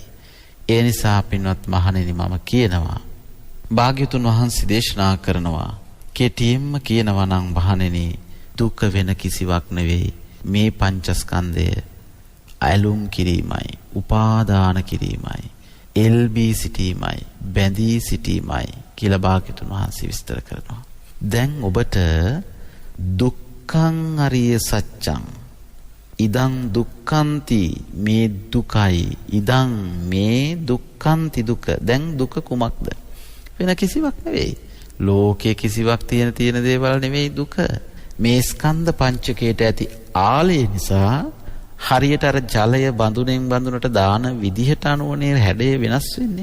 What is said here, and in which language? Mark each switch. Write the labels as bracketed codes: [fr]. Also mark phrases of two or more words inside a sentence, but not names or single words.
[si] ඒ නිසා පින්වත් මහණෙනි මම කියනවා භාග්‍යතුන් වහන්සේ දේශනා කරනවා කෙටියෙන්ම කියනවා නම් මහණෙනි දුක වෙන කිසිවක් නෙවෙයි මේ පංචස්කන්ධය අයලුම් කිරීමයි උපාදාන කිරීමයි එල්බී සිටීමයි බැඳී සිටීමයි කියලා භාග්‍යතුන් වහන්සේ විස්තර කරනවා. දැන් ඔබට [pi] දුක්ඛං අරිය සත්‍යං ඉදං දුක්ඛන්ති [si] මේ දුකයි ඉදං මේ දුක්ඛන්ති දුක. දැන් දුක කුමක්ද? වෙන කිසිවක් නෙවෙයි. ලෝකයේ කිසිවක් තියෙන දේවල් නෙවෙයි දුක. මේ ස්කන්ධ පංචකයට ඇති ආලය නිසා හරියට අර ජලය බඳුනෙන් බඳුනට දාන විදිහට අනුවනේ හැඩය වෙනස් වෙන්නේ.